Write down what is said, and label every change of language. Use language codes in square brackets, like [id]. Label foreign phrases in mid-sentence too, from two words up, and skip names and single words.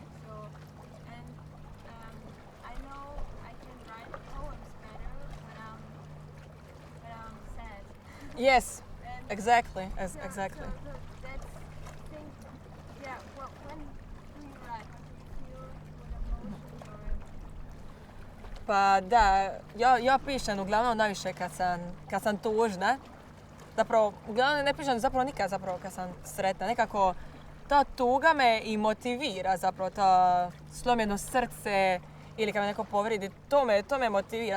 [en] So, and I know I can write poems better when I'm sad. Yes. And Exactly. so, Exactly. So that's thing. Yeah. Well, when do you write? When do you feel what emotions or? [hr] Pa da, ja pišem uglavnom najviše kad sam tužna. Zapravo, uglavnom ne pišem zapravo nikad zapravo kad sam sretna. Nekako ta tuga me i motivira zapravo, to slomljeno srce ili kad me neko povridi, to me motivira.